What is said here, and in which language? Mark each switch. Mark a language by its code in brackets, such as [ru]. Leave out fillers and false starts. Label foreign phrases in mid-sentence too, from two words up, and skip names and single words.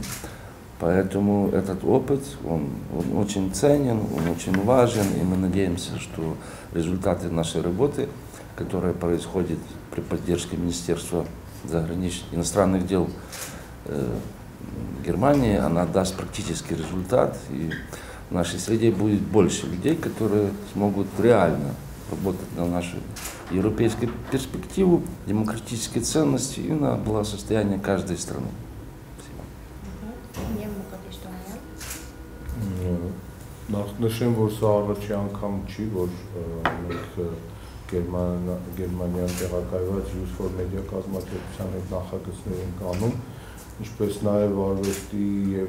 [ru] Поэтому этот опыт, он очень ценен, он очень важен, и мы надеемся, что результаты нашей работы, которая происходит при поддержке Министерства иностранных дел Германии, она даст практический результат, и в нашей среде будет больше людей, которые смогут реально работать на нашу европейскую перспективу, демократические ценности и на благосостояние каждой страны. [hy] Նշեմ, որ սա առաջի անգամ չի, որ մենք Գերմանիան տեղակայված Youth for Media կազմակերպության հետ նախագծներ ենք անում, ինչպես նաև արվեստի և